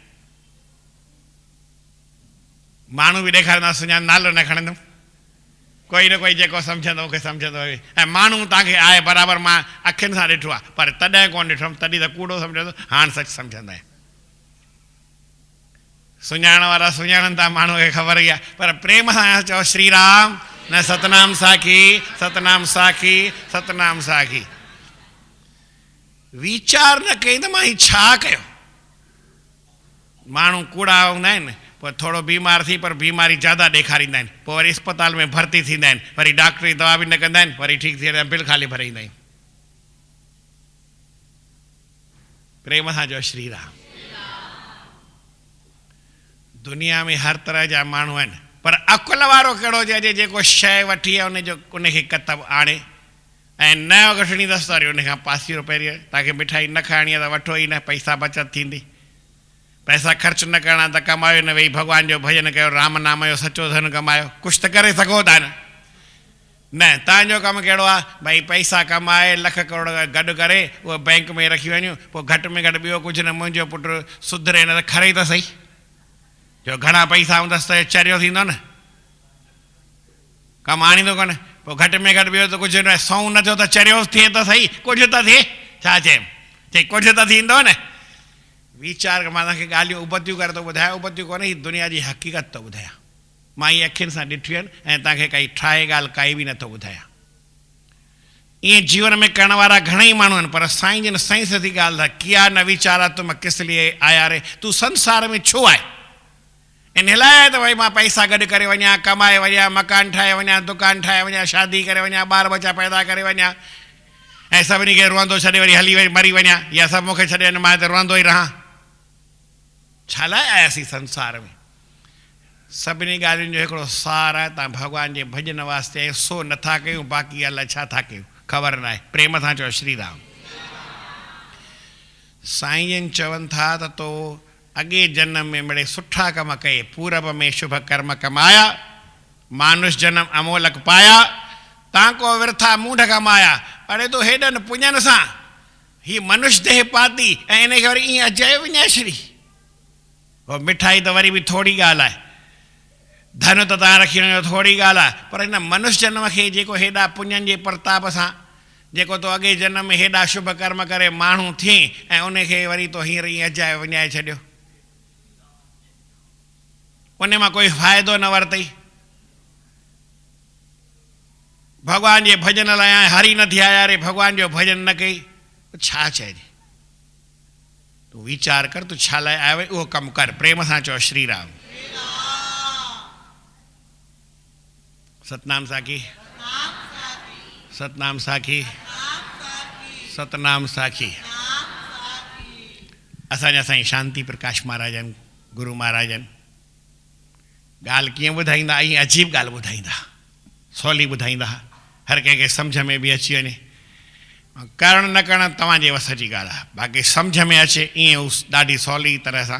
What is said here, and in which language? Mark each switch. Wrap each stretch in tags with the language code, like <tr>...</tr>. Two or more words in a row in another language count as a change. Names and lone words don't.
<sd>माण्हू बि ॾेखारींदा, सुञाण नालो न खणंदुमि, कोई न कोई जेको सम्झंदो मूंखे सम्झंदो। ऐं माण्हू तव्हांखे आहे बराबरि, मां अखियुनि सां ॾिठो आहे, पर तॾहिं कोन ॾिठुमि, तॾहिं त कूड़ो सम्झंदो, हाणे सच सम्झंदा आहिनि। सुञाण वारा सुञाणनि था, माण्हूअ खे ख़बर ई आहे, पर प्रेम सां चओ श्री राम, न सतनाम साखी, सतनाम साखी, सतनाम साखी। वीचार न कई त मां ही छा कयो। माण्हू कूड़ा हूंदा आहिनि, पोइ थोरो बीमार थी पर बीमारी ज़्यादा ॾेखारींदा आहिनि, पोइ वरी अस्पताल में भर्ती थींदा आहिनि, वरी डॉक्टरी दवा बि न कंदा आहिनि, वरी ठीकु थी वेंदा आहिनि, बिल ख़ाली भरे ईंदा आहियूं। प्रेम सां चओ श्री राम। दुनिया में हर तरह जा माण्हू आहिनि, पर अकुल वारो कहिड़ो हुजे जेको शइ वठी आहे उनखे कतब आणे ऐं न वठणी अथसि त वरी उनखां पासीरो पहिरियों। तव्हांखे मिठाई न खाइणी आहे त वठो ई न, पैसा बचति थींदी। पैसा ख़र्च न करणा त कमायो न, वेही भॻवान जो भॼन कयो, राम नाम जो सचो धन कमायो, कुझु त करे सघो था न। तव्हांजो कमु कहिड़ो आहे, भई पैसा कमाए लख करोड़ गॾु करे उहो बैंक में रखी वञूं, पोइ घटि में घटि ॿियो कुझु न, मुंहिंजो पुटु सुधरे न त खरे त सही। जो घणा पैसा हूंदसि त चरियो थींदो न, कमु आणींदो कोन। पोइ घटि में घटि ॿियो त कुझु न, सौ न थियो त चरियो थिए त सही, कुझु त थिए। छा चई कुझु त थींदो न। वीचार मां तव्हांखे ॻाल्हियूं उबतियूं करे थो ॿुधायां, उबतियूं कोन्हे, हीअ दुनिया जी हक़ीक़त थो ॿुधायां। मां इहे अखियुनि सां ॾिठियूं आहिनि ऐं तव्हांखे काई ठाहे ॻाल्हि काई बि नथो ॿुधायां। ईअं जीवन में करण वारा घणेई माण्हू आहिनि, पर साईं जन सही सदी ॻाल्हि आहे,</sd> <hi>किया न वीचारा तुम किस लिए आया रे,</hi> <sd>तूं संसार में छो आहे? इन लाइ त भई मां पैसा गॾु करे वञा, कमाए वञा, मकान ठाहे वञा, दुकान ठाहे वञा, शादी करे वञा, ॿार बच्चा पैदा करे वञा ऐं सभिनी खे रुअंदो छॾे वरी हली मरी वञा, या सभु मूंखे छॾे वञे, मां त रुअंदो ई रहां। छा लाइ आयासीं संसार में? सभिनी ॻाल्हियुनि जो हिकिड़ो सार आहे, तव्हां भॻवान जे भॼन वास्ते सो नथा कयूं, बाक़ी अलाए छा था कयूं, ख़बर न आहे। प्रेम सां चओ श्री राम। साईं जन चवनि था त तो अॻे जन्म में मिड़े सुठा कम कए,</sd> <hi>पूरब में शुभ कर्म कमाया, मानुष जन्म अमोलक पाया, ताको विरथा मूंढ कमाया।</hi> <sd>अड़े तो हेॾनि पुञनि सां ही मनुष्य देह पाती ऐं इनखे वरी ईअं अजायो विञाइछड़ी। पोइ मिठाई त वरी बि थोरी ॻाल्हि आहे, धन त तव्हां रखी वञो थोरी ॻाल्हि आहे, पर हिन मनुष्य जन्म खे जेको हेॾा पुञनि जे प्रताप सां जेको तो अॻे जन्म में हेॾा शुभ कर्म करे माण्हू थी ऐं उनखे वरी तो हींअर ईअं अजायो विञाए छॾियो, उन मां कोई फ़ाइदो न वरितई। भॻवान जे भॼन लाइ हरी न थिया यारे, भॻवान जो भॼन न कई, छा चइजे? तूं वीचार कर, तूं छा लाइ आयो उहो कमु कर। प्रेम सां चओ श्री राम। सतनाम साखी, सतनाम साखी, सतनाम साखी। असांजा साईं शांति प्रकाश महाराजन, गुरु महाराजन ॻाल्हि कीअं ॿुधाईंदा, ईअं अजीब ॻाल्हि ॿुधाईंदा, सवली ॿुधाईंदा, हर कंहिंखे सम्झ में बि अची वञे। करणु न करणु तव्हांजे वस जी ॻाल्हि आहे, बाक़ी सम्झ में अचे ईअं ॾाढी सवली तरह सां।</sd>